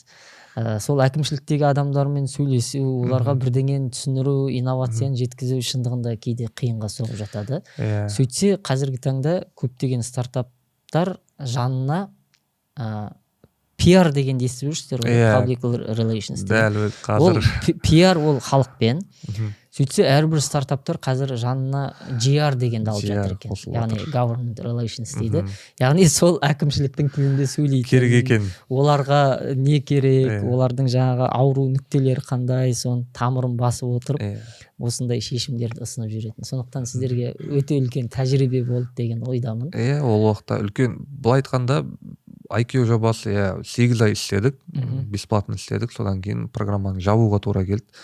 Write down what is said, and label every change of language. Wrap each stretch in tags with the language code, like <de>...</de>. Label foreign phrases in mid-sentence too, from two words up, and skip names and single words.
<kk>Сол әкімшіліктегі адамдармен сөйлесу, оларға бірдеңені түсіндіру, инновацияны жеткізу шындығында кейде қиынға соғып жатады. Сөйтсе қазіргі таңда көптеген стартаптар жанына PR дегенді естіп жүрсіздер ғой,</kk> <en>public relations.</en> <kk>Дәл қазір. PR ол халықпен. Сөйтсе әрбір стартаптар қазір жанына GR дегенді алып жатыр екен. Яғни</kk> <en>government relations</en> <kk>дейді. Яғни сол әкімшіліктің тілінде сөйлейтін. Керек екен. Оларға не керек, олардың жаңағы ауру нүктелері қандай, соны тамырын басып отырып, осындай шешімдерді ұсынып жүретін. Сондықтан сіздерге өте үлкен тәжірибе болды деген ойдамын. Ол уақытта үлкен, былай айтқанда IKEO жобасы 8 ай істедік, бесплатно істедік, содан кейін программаны жабуға тура келді.</kk>